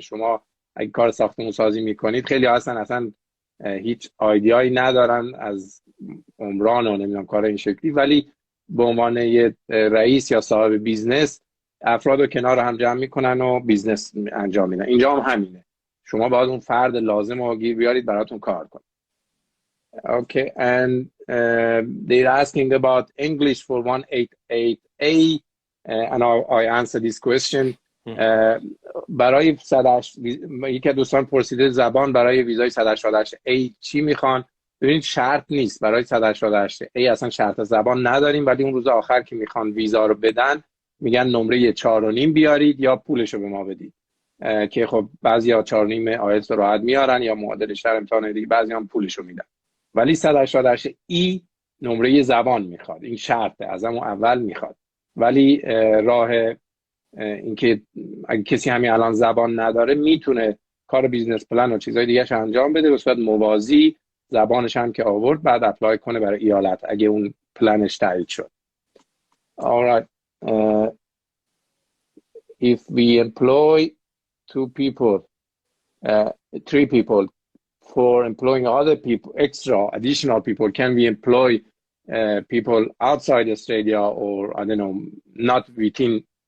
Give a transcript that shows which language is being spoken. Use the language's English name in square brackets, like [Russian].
[Persian] شما اگه کار ساختمان‌سازی میکنید، خیلی هستن اصلا هیچ ایده‌ای ندارن از عمران و نمیدونم کار این شکلی، ولی به عنوان یه رئیس یا صاحب بیزنس افراد رو کنار هم جمع میکنن و بیزنس انجام میدن. اینجا هم همینه. شما باید اون فرد لازم رو گیر بیارید براتون کار کنه. [English] Okay, and they're asking about English for 188A, and I answer this question. [Persian] برای یکی از دوستان پرسیده زبان برای ویزای 188A چی میخوان؟ ببینید شرط نیست. برای 188A اصلا شرط زبان نداریم، ولی اون روز آخر که میخوان ویزا رو بدن میگن نمره 4.5 بیارید یا پولش رو به ما بدید، که خب بعضیا 4.5 آیلتس رو راحت میارن یا معادل شهر امتحان دیگه، بعضی هم پولش رو میدن. ولی 188E نمره زبان میخواد. این شرطه، از همون اول میخواد. ولی راه اینکه اگه کسی همین الان زبان نداره میتونه کار بیزنس پلن و چیزای دیگه‌اش انجام بده، به صورت موازی زبانش هم که آورد بعد اپلای کنه برای ایالت اگه اون پلنش تایید شد. [English] Alright. If we employ 2 people, 3 people for employing other people, additional people, can we employ people outside Australia, or I don't know, not within?